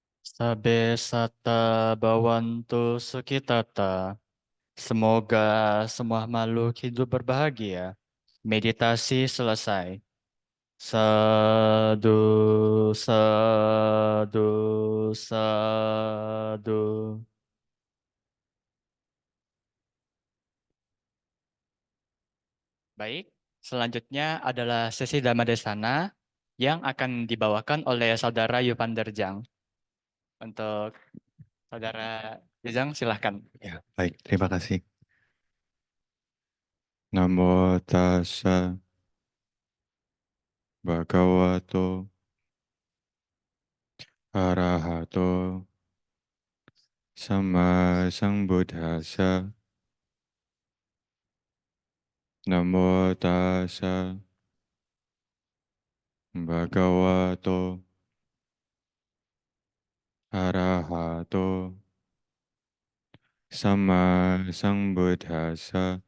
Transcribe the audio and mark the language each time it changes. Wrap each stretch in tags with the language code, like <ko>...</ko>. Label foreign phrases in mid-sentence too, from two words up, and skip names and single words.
<pi>Sabe sata bawantu sukitata.</pi> <id>Semoga semua makhluk hidup berbahagia. Meditasi selesai.</id> <pi>Sadu, sadu, sadu.</pi> <id>Baik, selanjutnya adalah sesi Dhammadesana yang akan dibawakan oleh Saudara Yuvander Jang. Untuk Saudara Jang, silahkan. Ya, baik, terima kasih.</id> <pi>Namo tassa bhagavato arahato sama sambuddhassa. Namo tassa bhagavato arahato sama sambuddhassa.</pi>